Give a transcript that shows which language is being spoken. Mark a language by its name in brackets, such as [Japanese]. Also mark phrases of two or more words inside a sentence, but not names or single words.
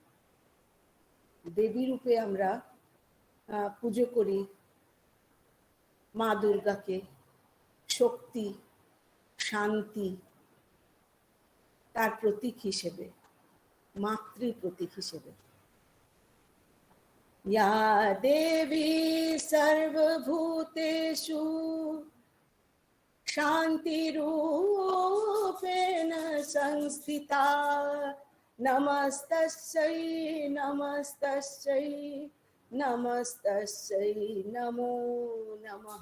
[Bangla] দেবী রূপে আমরা পুজো করি মা দুর্গাকে, শক্তি, শান্তি তার প্রতীক হিসেবে, মাতৃ প্রতীক হিসেবে। [Sanskrit] या देवी सर्वभूतेषु शान्तिरूपेण संस्थिता नमस्तस्यै नमस्तस्यै नमस्तस्यै नमो नमः।